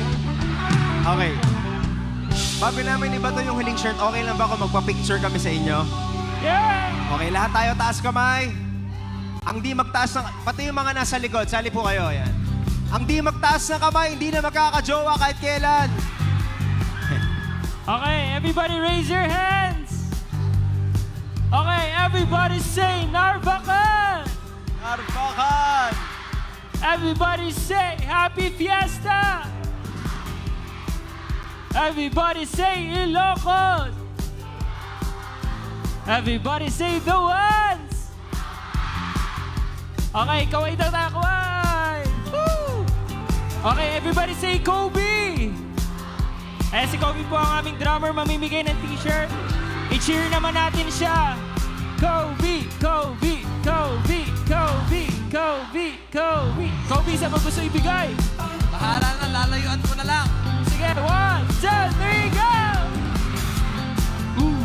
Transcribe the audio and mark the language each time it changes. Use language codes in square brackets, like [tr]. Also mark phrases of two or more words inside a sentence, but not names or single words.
[tl] Okay. Bago namin iba to yung huling shirt, okay lang ba kung magpa-picture kami sa inyo? [en] Yeah! [tl] Okay, lahat tayo taas kamay. Ang di magtaas ng... Pati yung mga nasa likod, sali po kayo. Yan. Ang di magtaas ng kamay, hindi na magkakajowa kahit kailan. [en] Okay, everybody raise your hands. Okay, everybody say Narvacan. Narvacan! Everybody say Happy Fiesta. Everybody say Ilocos. Everybody say the ones. [tl] Okay, kaway daw tayo, kaway. Woo! [en] Okay, everybody say Kobe. [tl] Eh, si Kobe po ang aming drummer, mamimigay ng t-shirt. I-cheer naman natin siya. Kobe, Kobe, Kobe, Kobe, Kobe, Kobe. Kobe, saan mo gusto ibigay? Bahala na, lalayuan ko na lang. Sige, 1, 2, 3, go! Ooh.